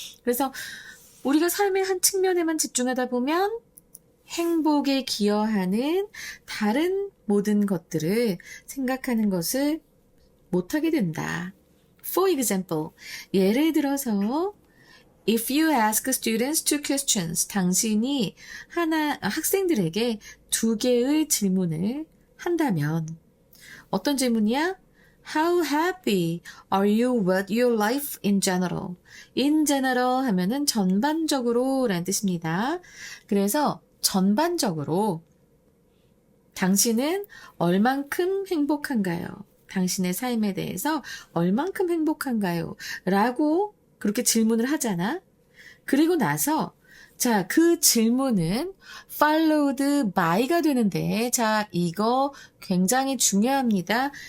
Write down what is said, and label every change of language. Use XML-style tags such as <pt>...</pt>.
<ko>그래서 우리가 삶의 한 측면에만 집중하다 보면 행복에 기여하는 다른 모든 것들을 생각하는 것을 못하게 된다.</ko> <en>For example,</en> <ko>예를 들어서</ko> <en>If you ask students two questions,</en> <ko>당신이 학생들에게 두 개의 질문을 한다면 어떤 질문이야?</ko> <en>How happy are you with your life in general? In general</en> <ko>하면은 전반적으로 라는 뜻입니다. 그래서 전반적으로 당신은 얼만큼 행복한가요? 당신의 삶에 대해서 얼만큼 행복한가요? 라고 그렇게 질문을 하잖아. 그리고 나서 자, 그 질문은 followed by가 되는데 자, 이거 굉장히 중요합니다.</ko>